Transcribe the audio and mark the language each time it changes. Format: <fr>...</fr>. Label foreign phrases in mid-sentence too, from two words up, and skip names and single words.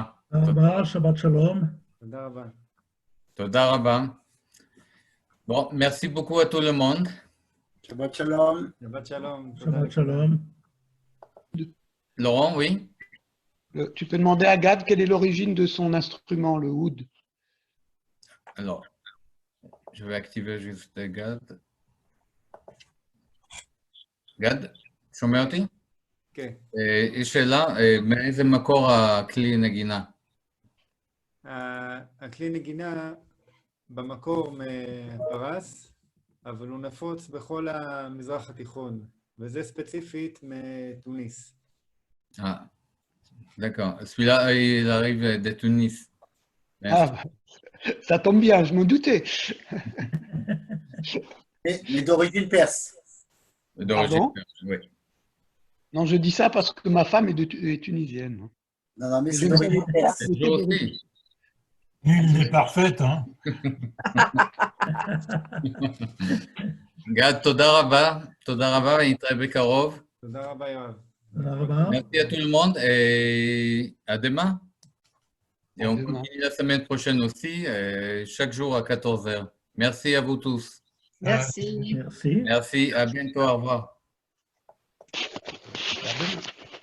<he>שבת שלום. תודה רבה. תודה רבה.</he> <fr>Bon, merci beaucoup à tout le monde.</fr> <he>שבת שלום. שבת שלום. שבת שלום.</he> <fr>Laurent, oui? Tu peux demander à Gad quelle est l'origine de son instrument, le oud. Alors, je vais activer juste Gad.</fr> <he>גד, שומע אותי? כן. יש שאלה, מאיזה מקור הכלי נגינה? הכלי נגינה במקור מפרס, אבל הוא נפוץ בכל המזרח התיכון, וזה ספציפית מתוניס.</he> <fr>D'accord. Celui-là, il arrive de Tunis. Ah, ça tombe bien, je m'en doutais. Mais d'origine perse. D'origine perse, oui. Non, je dis ça parce que ma femme est tunisienne. Non, non, mais Je c'est ne sais d'origine pas. perse. Je aussi. Nul n'est parfaite, hein.</fr> <he>גד, תודה רבה, ונתראה בקרוב. תודה רבה, יואב.</he> <fr>Merci à tout le monde et à demain. Et on continue la semaine prochaine aussi, chaque jour à 14h. Merci à vous tous. Merci. Merci. Merci, à bientôt, au revoir. À demain.</fr>